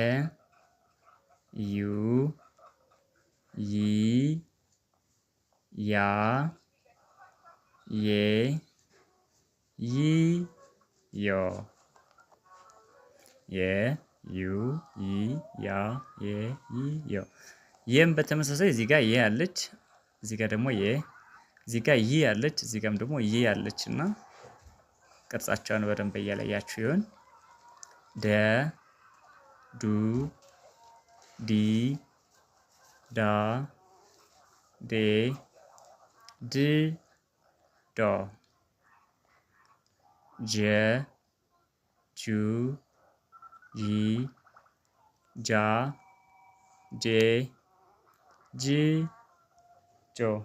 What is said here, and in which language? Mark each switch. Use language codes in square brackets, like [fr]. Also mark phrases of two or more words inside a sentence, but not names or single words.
[am] ዩ ይ ያ ዬ ይ ዮ የ ዩ ይ ያ የ ይ ዮ። የም በተመሳሳይ እዚህ ጋር የ አለች፣ እዚህ ጋር ደግሞ የ፣ እዚህ ጋር ይ አለች፣ እዚህ ጋርም ደግሞ ይ አለች እና ቅርጻቸውን በደንብ እያለያችሁ ይሆን። ደ ዱ ዲ ዳ ዴ ድ ዶ ጀ ጁ ጂ ጃ ጄ ጅ ጆ